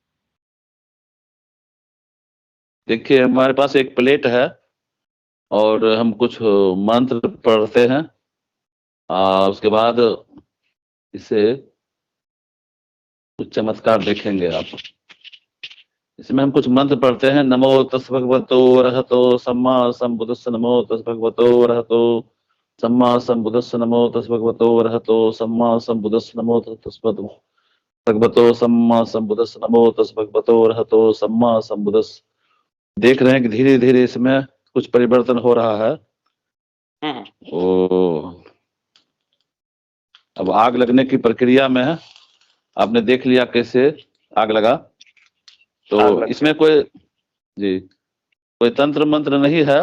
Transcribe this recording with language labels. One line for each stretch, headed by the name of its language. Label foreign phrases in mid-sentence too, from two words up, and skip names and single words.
Hindi: देखिए हमारे पास एक प्लेट है और हम कुछ मंत्र पढ़ते हैं। उसके बाद इसे कुछ चमत्कार देखेंगे आप। इसमें हम कुछ मंत्र पढ़ते हैं।
Pali: नमो तस् भगवतो अरहतो सम्मा संबुद्धस्स, नमो तस् भगवतो अरहतो सम्मा संबुद्धस्स, नमो तस् भगवतो अरहतो सम्मा संबुद्धस्स, नमो तस् भगवतो सम्मा संबुद्धस्स, नमो तस् भगवतो अरहतो सम्मा संबुद्धस्स।
Hindi: देख रहे हैं कि धीरे धीरे इसमें कुछ परिवर्तन हो रहा है। ओ अब आग लगने की प्रक्रिया में है। आपने देख लिया कैसे आग लगा। तो इसमें कोई तंत्र मंत्र नहीं है।